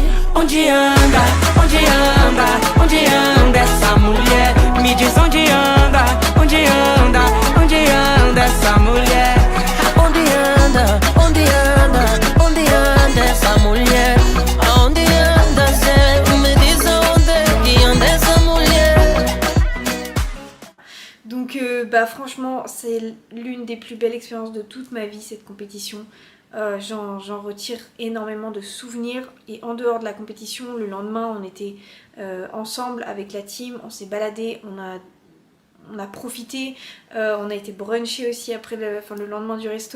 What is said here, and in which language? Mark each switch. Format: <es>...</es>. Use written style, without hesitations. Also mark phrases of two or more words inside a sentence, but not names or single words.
<pt>Onde anda, onde anda, onde anda essa mulher? Me diz onde anda, onde anda, onde anda essa mulher? Onde anda, onde anda, onde anda essa mulher? Aonde anda, Zé? Me diz onde que anda essa mulher?</pt> <fr>Donc franchement, c'est l'une des plus belles expériences de toute ma vie, cette compétition. J'en retire énormément de souvenirs, et en dehors de la compétition, le lendemain on était ensemble avec la team, on s'est baladé, on a profité, on a été bruncher aussi après le lendemain du resto.</fr>